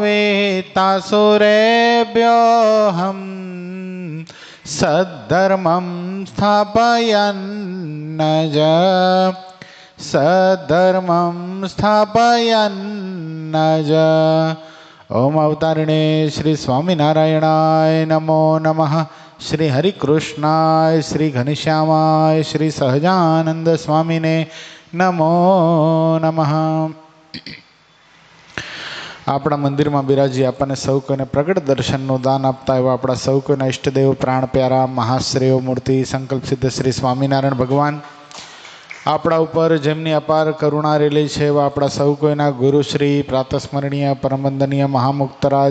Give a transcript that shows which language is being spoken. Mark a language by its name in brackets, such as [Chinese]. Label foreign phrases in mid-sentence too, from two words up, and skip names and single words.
[Sanskrit] वेत्तासुरेभ्योऽहं सद्धर्मं स्थापयन्नज सद्धर्मं स्थापयन्नज। ओम अवतारिणे श्री स्वामिनारायणाय नमो नमः। श्री हरिकृष्णाय श्री घनश्यामाय श्री सहजानंद स्वामिने नमो नमः। [Gujarati] આપણા મંદિરમાં બિરાજી આપણને સૌ કોઈને પ્રગટ દર્શનનું દાન આપતા એવા આપણા સૌ કોઈના ઈષ્ટદેવ પ્રાણ પ્યારા મહાશ્રેયો મૂર્તિ સંકલ્પ સિદ્ધ શ્રી સ્વામિનારાયણ ભગવાન આપણા ઉપર જેમની અપાર કરુણા રેલી છે એવા આપણા સૌ કોઈના ગુરુશ્રી પ્રાતસ્મરણીય પરમવંદનીય મહામુક્તરાજ